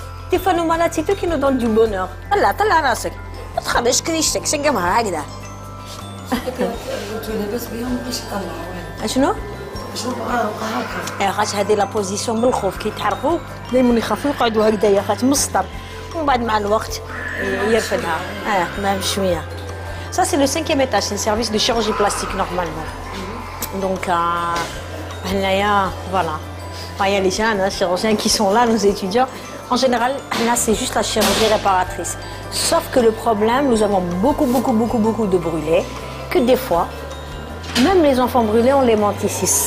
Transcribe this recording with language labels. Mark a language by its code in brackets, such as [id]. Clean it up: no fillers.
[fr] Des fois nos malades, c'est eux qui nous donnent du bonheur. [ar] Allah, طلع راسك. ما تخرجش كريشتك، شقمها هكذا. شنو؟ خاطر هذه لا بوزيسيون من الخوف كي يتحرقوا دائما يخافوا يقعدوا هكذايا خاطر مسطر ومن بعد مع الوقت يرفدها ما بشويه. [fr] Ça c'est le 5e étage, c'est le service de chirurgie plastique normalement. Donc هنايا voilà. Il y a les jeunes chirurgiens qui sont là, nos étudiants. En général, là c'est juste la chirurgie réparatrice. Sauf que le problème, nous avons beaucoup de brûlés, que des fois, même les enfants brûlés, on les monte ici.